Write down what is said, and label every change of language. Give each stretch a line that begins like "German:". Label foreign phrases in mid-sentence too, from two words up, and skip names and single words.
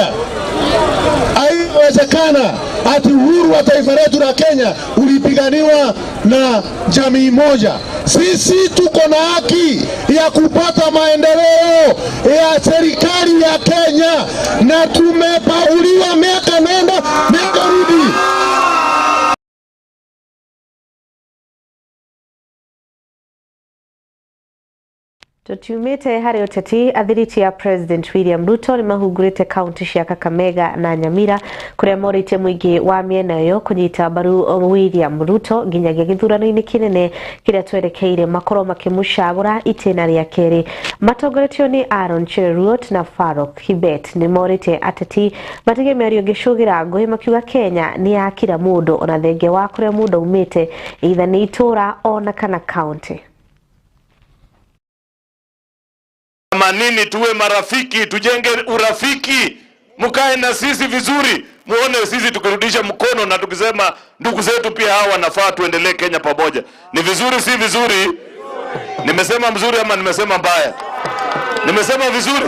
Swahili: Haiwezekana ati uhuru wa taifa letu la Kenya ulipiganiwa na jamii moja. Sisi tuko na haki ya kupata maendeleo ya serikali ya Kenya na tumepauliwa miaka nenda miaka rudi.
Kikuyu: Tutumite hari uteti athiriti ya President William Ruto ni mahungurite kaunti cia Kakamega na Nyamira kuria morite muingi wa miena yo kunyita mbaru William Ruto nginyagia githurano-ini kinene kiria twerekeire makoro makimucagura itena ria keri. Matongoretio ni Aaron Cheruiyot na Farouk Kibet ni morite ateti matige miario ngicugira nguhi makiuga Kenya ni ya kila mundu ona thenge wa kuria mundu umite either ni itura ona kana county.
Swahili: Manini tuwe marafiki, tujenge urafiki, mkae na sisi vizuri, muone sisi tukirudisha mkono na tukisema ndugu zetu pia hawa wanafaa tuendelee Kenya pamoja. Ni vizuri si vizuri? Nimesema mzuri ama nimesema mbaya? Nimesema vizuri.